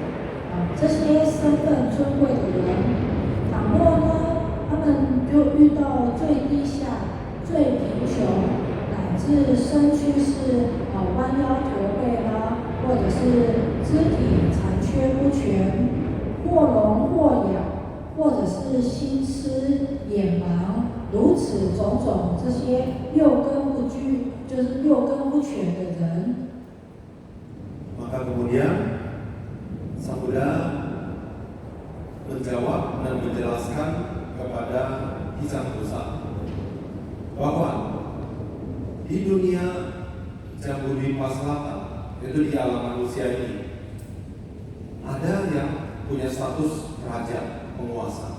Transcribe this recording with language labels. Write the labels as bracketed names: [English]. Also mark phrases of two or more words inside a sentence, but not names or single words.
[Chinese] 这些身份尊贵的人，倘若呢，他们就遇到最低下、最贫穷，乃至身躯是弯腰驼背呢，或者是肢体残缺不全，或聋或哑，或者是心痴眼盲，如此种种这些六根不具，就是六根不全的人。 [Indonesian] Maka kemudian Sang Buddha menjawab dan menjelaskan kepada Dizang Dosa bahwa di dunia Jambudvipa Selatan, yaitu di alam manusia ini, ada yang punya status raja, penguasa.